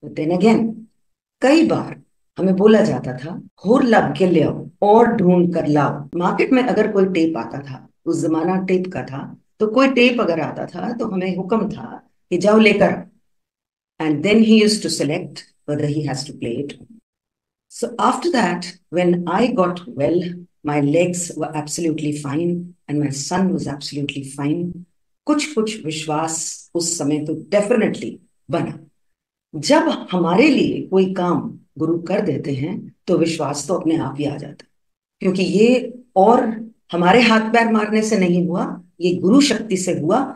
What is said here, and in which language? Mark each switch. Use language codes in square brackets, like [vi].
[en] then again, [hi] कई बार हमें बोला जाता था, होर लग के ले आओ और ढूंढ कर लाओ। मार्केट में अगर कोई टेप आता था, उस जमाना टेप का था, तो कोई टेप अगर आता था तो हमें हुक्म था कि जाओ लेकर। [en] And then he used to select whether he has to play it. So after that, when I got well, my legs were absolutely fine and my son was absolutely fine. [hi] कुछ कुछ विश्वास उस समय तो डेफिनेटली बना। जब हमारे लिए कोई काम गुरु कर देते हैं तो विश्वास तो अपने आप ही आ जाता है, क्योंकि ये और हमारे हाथ पैर मारने से नहीं हुआ, ये गुरु शक्ति से हुआ।